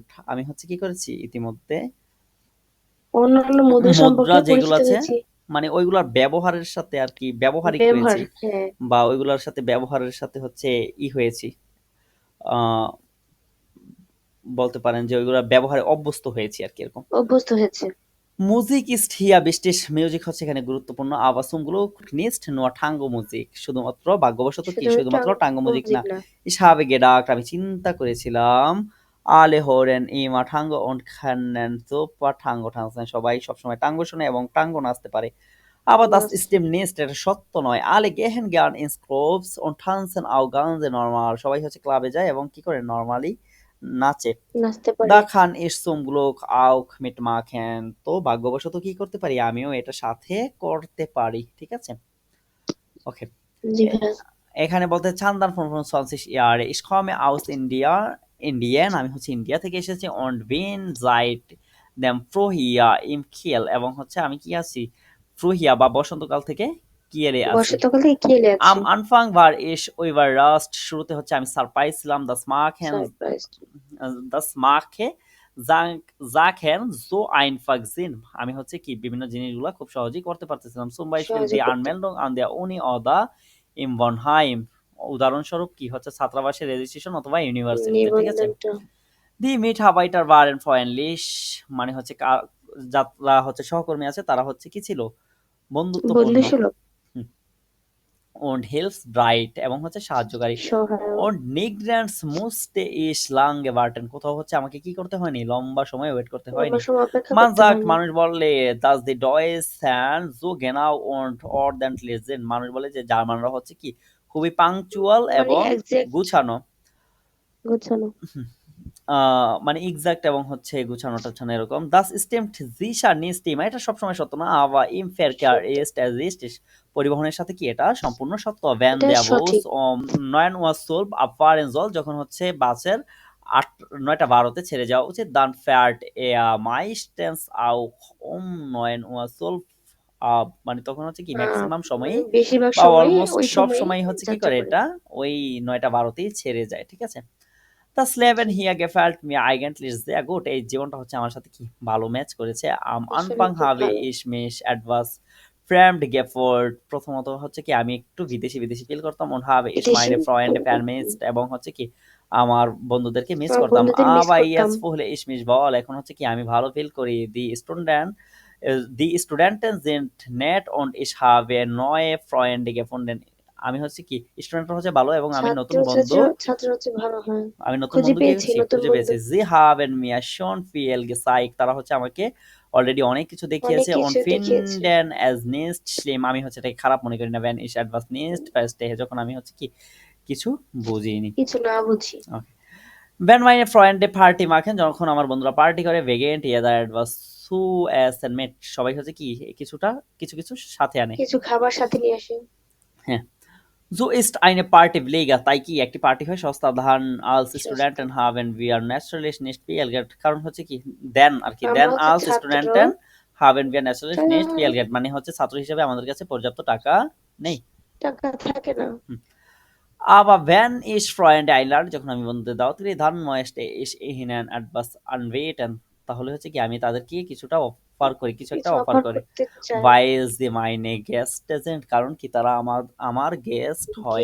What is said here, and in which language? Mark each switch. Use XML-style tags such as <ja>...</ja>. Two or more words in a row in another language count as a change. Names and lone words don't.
<bn>আমি হচ্ছে কি করেছি ইতিমধ্যে অন্যান্য মুদ্রা মুদ্রা সম্পর্কে যেগুলো পরিচিত আছে হয়েছি। মানে ওইগুলার ব্যবহারের সাথে আর কি ব্যবহারিক ব্যবহার, হয়েছি হ্যাঁ, বা ওইগুলার সাথে ব্যবহারের সাথে হচ্ছে হয়েছি আহ বলতে পারেন যে ওইগুলা ব্যবহারে অভ্যস্ত হয়েছি আর কি এরকম। অভ্যস্ত হয়েছে।</bn> <de>মুজিক ist hier wichtig,</de> <bn>মিউজিক হচ্ছে এখানে গুরুত্বপূর্ণ।</bn> <de>aber zum Glück nicht nur Tango Musik,</de> <bn>শুধুমাত্র ভাগ্যবশত কি শুধুমাত্র টাঙ্গো মিউজিক না। না।</bn> <de>ich habe gedacht,</de> <bn>আমি চিন্তা করেছিলাম</bn> <de>alle hören immer Tango und können super Tango tanzen,</de> <bn>সবাই সবসময় টাঙ্গো শুনে এবং টাঙ্গো নাচতে পারে।</bn> <de>aber das ist dem nicht,</de> <bn>এটা সত্য নয়।</bn> <de>alle gehen gern ins Clubs und tanzen auch ganz normal,</de> <bn>সবাই হচ্ছে ক্লাবে যায় এবং কি করে নরমালি নাচে। নাচতে পারে।</bn> <de>Da kann ich zum Glück auch mitmachen,</de> <bn>তো ভাগ্যবশত কি করতে পারি আমিও এটা সাথে করতে পারি, ঠিক আছে? ওকে, জি ভাইয়া। এখানে বলতে চান্দান</bn> <de>25 Jahre, ich komme aus India,</de> <bn>ইন্ডিয়ান, আমি হচ্ছে ইন্ডিয়া থেকে এসেছি</bn> <de>und bin seit dem Frühjahr im Kiel,</de> <bn>এবং হচ্ছে আমি কি আছি Frühjahr বা বসন্তকাল থেকে কিয়েলে আছি। বর্ষাকাল থেকে খেলে আছে।</bn> <de>Am Anfang war ich überrascht,</de> <bn>শুরুতে হচ্ছে আমি সারপ্রাইজ ছিলাম, সারপ্রাইজ।</bn> <de>das mache Sachen so einfach sind,</de> <bn>আমি হচ্ছে কি বিভিন্ন জিনিসগুলো খুব সহজেই করতে পারতেছিলাম।</bn> <de>zum Beispiel</de> <bn>সহজে</bn> <de>die</de> <bn>করতে।</bn> <de>Anmeldung an der Uni oder im Wohnheim,</de> <bn>উদাহরণস্বরূপ কি হচ্ছে ছাত্রাবাসে রেজিস্ট্রেশন অথবা ইউনিভার্সিটিতে, ঠিক আছে? নিবন্ধনটা।</bn> <de>Die Mitarbeiter waren freundlich,</de> <bn>মানে হচ্ছে যারা হচ্ছে সহকর্মী আছে তারা হচ্ছে কি ছিল বন্ধুত্বপূর্ণ বন্ধুসুলভ।</bn> <de>und hilfsbereit</de> <bn>এবং হচ্ছে সাহায্যকারী। সহায়ক।</bn> <de>und nirgends musste ich lange warten,</de> <bn>কোথাও হচ্ছে আমাকে কি করতে হয়নি লম্বা সময় ওয়েট করতে হয়নি। লম্বা সময় অপেক্ষা</bn> <de>man</de> <bn>করতে</bn> <de>sagt,</de> <bn>হয়নি। মানুষ বলে</bn> <de>dass die Deutschen so genau und ordentlich sind,</de> <bn>মানুষ বলে যে জার্মানরা হচ্ছে কি খুবই পাংচুয়াল মানে এবং এক্সাক্ট গুছানো, গোছানো। মানে এক্সাক্ট এবং হচ্ছে গুছানো টাছানো এরকম।</bn> <de>das stimmt sicher nicht immer,</de> <bn>এটা সবসময় সত্য না,</bn> <de>aber im Verkehr</de> <bn>সত্য।</bn> <de>ist es richtig,</de> <bn>পরিবহনের সাথে কি এটা সম্পূর্ণ সত্য। wenn এটা</bn> <de>der Bus</de> <bn>সঠিক।</bn> <de>um 9:12 Uhr abfahren soll,</de> <bn>যখন হচ্ছে বাসের 9:12 ছেড়ে যাওয়া উচিত,</bn> <de>dann fährt er meistens auch um 9:12 Uhr</de> <bn>মানে তখন হচ্ছে কি ম্যাক্সিমাম সময়ই মানে বেশিরভাগ বা সময় অলমোস্ট ওই সব সময় সময় হচ্ছে কি যাত্রা করে করে। এটা ওই 9:12 ছেড়ে যায়, ঠিক আছে?</bn> <de>Das Leben hier gefällt mir eigentlich sehr gut,</de> <bn>এই জীবনটা হচ্ছে আমার সাথে কি ভালো ম্যাচ করেছে। am আসলে</bn> <de>Anfang</de> <bn>খুব</bn> <de>habe</de> <bn>ভালো।</bn> <de>ich mich etwas fremd gefühlt,</de> <bn>প্রথমত হচ্ছে কি আমি একটু বিদেশি বিদেশি ফিল করতাম</bn> <de>und habe ich</de> <bn>বিদেশি।</bn> <de>meine Freunde vermisst,</de> <bn>এবং হচ্ছে কি আমার বন্ধুদেরকে মিস আমার করতাম। বন্ধুদের মিস</bn> <de>aber</de> <bn>করতাম।</bn> <de>jetzt fühle ich mich wohl,</de> <bn>এখন হচ্ছে কি আমি ভালো ফিল করি।</bn> <de>die Studenten sind nett und ich habe neue Freunde gefunden,</de> <bn>আমি হচ্ছে কি স্টুডেন্টরা হচ্ছে ভালো এবং আমি নতুন বন্ধু ছাত্র ভালো হয়। আমি নতুন খুঁজে বন্ধু পেয়েছি নতুন খুঁজে বন্ধু।</bn> <de>পেয়েছি। sie haben mir schon viel gezeigt,</de> <bn>তারা হচ্ছে আমাকে অলরেডি অনেক কিছু অনেক দেখিয়েছে। und কিছু দেখিয়েছে।</bn> <de>finden es nicht schlimm,</de> <bn>আমি হচ্ছে এটাকে খারাপ মনে করি না।</bn> <de>wenn ich etwas nicht verstehe,</de> <bn>যখন আমি হচ্ছে কি কিছু বুঝিনি। কিছু না বুঝি।</bn> <de>Okay. wenn meine Freunde Party machen,</de> <bn>যখন আমার বন্ধুরা পার্টি করে,</bn> <de>wegen jeder etwas zu essen mit,</de> <bn>সবাই হচ্ছে কি কিছুটা কিছু কিছু সাথে আনে। কিছু খাবার সাথে নিয়ে আসে। হ্যাঁ,</bn> <de>so ist eine Party billiger,</de> <bn>তাই কি একটি পার্টি হয় সস্তা। ধান als সস্তা।</bn> <de>Studenten haben wir natürlich nicht viel Geld,</de> <bn>কারণ হচ্ছে কি দেন আর কি আমরা দেন হচ্ছে</bn> <de>als</de> <bn>ছাত্র।</bn> <de>Studenten haben wir natürlich nicht viel Geld,</de> <bn>মানে হচ্ছে ছাত্র হিসেবে আমাদের কাছে পর্যাপ্ত টাকা নেই। টাকা থাকে না।</bn> <de>aber wenn ich Freunde einlade,</de> <bn>যখন আমি বন্ধুদের দাওয়াত করি,</bn> <de>dann möchte ich ihnen etwas anbieten,</de> <bn>তাহলে হচ্ছে কি আমি তাদেরকে কিছুটা অফার করি, কিছু একটা কিছু অফার অফার করি। করতে চাই।</bn> <de>weil sie meine Gäste sind,</de> <bn>কারণ কি তারা আমার গেস্ট হয়।</bn>